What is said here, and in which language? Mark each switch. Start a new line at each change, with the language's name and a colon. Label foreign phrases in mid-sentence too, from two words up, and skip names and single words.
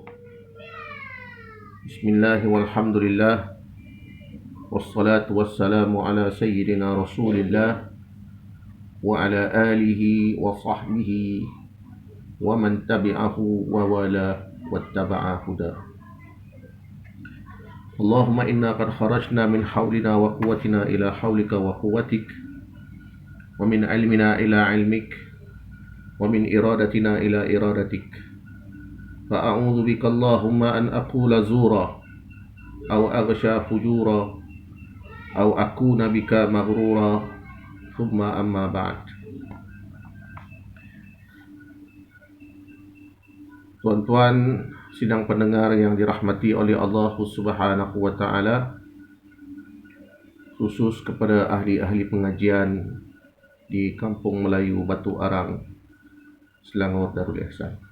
Arabic: بسم الله والحمد لله والصلاة والسلام على سيدنا رسول الله وعلى آله وصحبه ومن تبعه ووالاه واتبع هداه. اللهم إنا قد خرجنا من حولنا وقوتنا إلى حولك وقوتك ومن علمنا إلى علمك ومن إرادتنا إلى إرادتك. فأعوذ بك اللهم أن أقول زورا أو أغشى فجورا أو أكون بك مغرورا ثم أما بعد.
Malay: Tuan-tuan sidang pendengar yang dirahmati oleh Allah
Arabic: سبحانه وتعالى,
Malay: khusus kepada ahli-ahli pengajian di Kampung Melayu Batu Arang, Selangor Darul Ihsan.